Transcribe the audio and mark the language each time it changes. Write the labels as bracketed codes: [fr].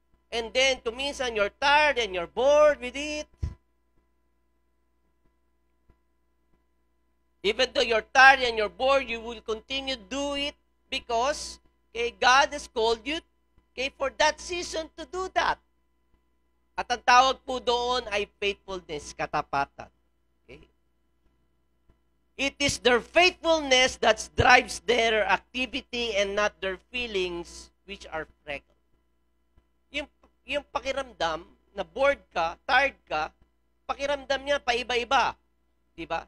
[en] And then, kuminsan, you're tired and you're bored with it. Even though you're tired and you're bored, you will continue to do it because Okay, God has called you, okay, for that season to do that. [tl] At ang tawag po doon ay faithfulness, katapatan. Okay? [en] It is their faithfulness that drives their activity and not their feelings which are freckle. [tl] Yung pakiramdam na bored ka, tired ka, pakiramdam niya paiba-iba. Diba?